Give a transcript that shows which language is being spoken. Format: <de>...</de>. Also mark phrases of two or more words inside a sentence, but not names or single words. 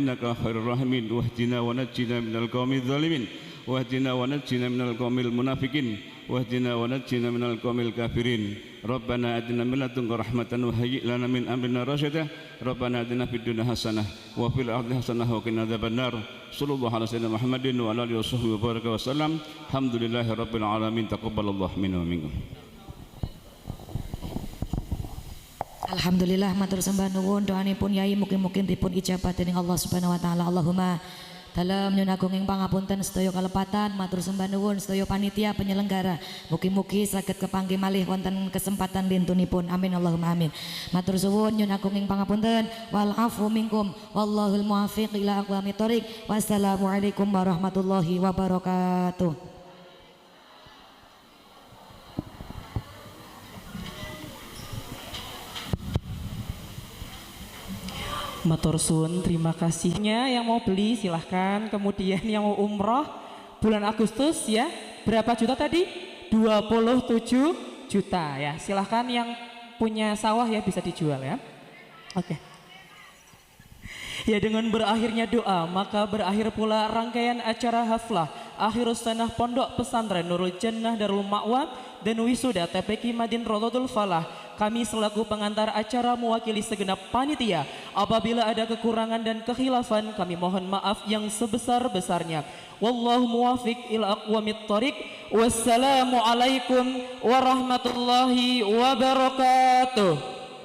<ar>إنك خير الراحمين واهدنا ونجنا من القوم الظالمين واهدنا ونجنا من القوم المنافقين واهدنا ونجنا من القوم الكافرين ربنا آتنا من لدنك رحمة وهيئ لنا من أمرنا رشدا ربنا آتنا في الدنيا حسنة وفي الآخرة حسنة وقنا عذاب النار صلى الله عليه وسلم محمد وعلى آله وصحبه وبارك وسلم الحمد لله رب العالمين تقبل الله منا ومنكم.</ar> <jv>Alhamdulillah matur sembah nuwun doanipun yai mugi-mugi dipun ijabah dening</jv> <ar>الله سبحانه وتعالى.</ar> <jv>Allahumma dalam nyun agung ing pangapunten sedaya kalepatan matur sembah nuwun sedaya panitia penyelenggara mugi-mugi saged kepanggih malih wonten kesempatan lintunipun</jv> <ar>آمين اللهم آمين.</ar> <jv>Matur suwun nyun agung ing pangapunten</jv> <ar>والعفو منكم والله الموفق إلى أقوم الطريق. والسلام عليكم ورحمة الله وبركاته.</ar> <jv>Matur suwun,</jv> <id>terima kasihnya. Yang mau beli silahkan. Kemudian yang mau umroh bulan Agustus ya, berapa juta tadi? 27 juta ya. Silahkan yang punya sawah ya bisa dijual ya. Oke. Ya, dengan berakhirnya doa, maka berakhir pula rangkaian acara haflah Akhirus Sanah Pondok Pesantren Nurul Jannah Darul Ma'wa dan wisuda TPQ Madin Rodotul Falah. Kami selaku pengantar acara mewakili segenap panitia. Apabila ada kekurangan dan kekhilafan, kami mohon maaf yang sebesar-besarnya.</id> <ar>والله الموفق إلى أقوم الطريق والسلام عليكم ورحمة الله وبركاته.</ar>